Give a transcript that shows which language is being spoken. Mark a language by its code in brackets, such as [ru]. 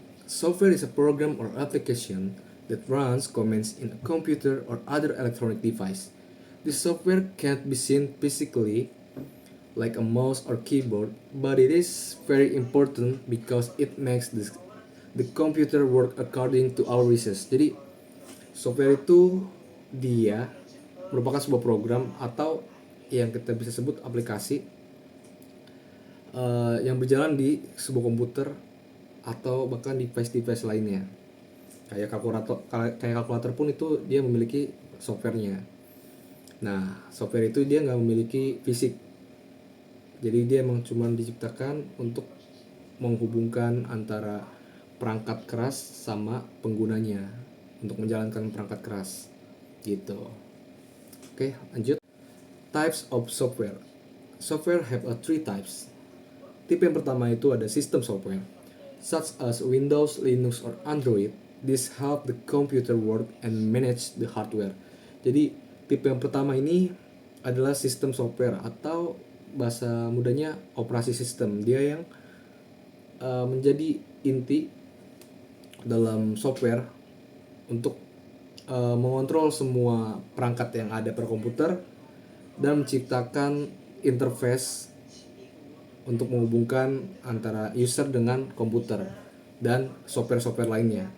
[en] Software is a program or application that runs commands in a computer or other electronic device. This software can't be seen physically like a mouse or keyboard, but it is very important because it makes the computer work according to our wishes. [id] Jadi, software itu dia merupakan sebuah program atau yang kita bisa sebut aplikasi yang berjalan di sebuah komputer atau bahkan device-device lainnya. Kayak kalkulator pun itu dia memiliki softwarenya. Nah, software itu dia nggak memiliki fisik. Jadi dia emang cuma diciptakan untuk menghubungkan antara perangkat keras sama penggunanya untuk menjalankan perangkat keras gitu. Oke, lanjut. [en] Types of software. Software have three types. [id] Tipe yang pertama itu ada [en] system software, such as Windows, Linux, or Android. This help the computer work and manage the hardware. [id] Jadi tipe yang pertama ini adalah sistem software atau bahasa mudanya operasi sistem. Dia yang menjadi inti dalam software untuk mengontrol semua perangkat yang ada per komputer dan menciptakan interface untuk menghubungkan antara user dengan komputer dan software-software lainnya.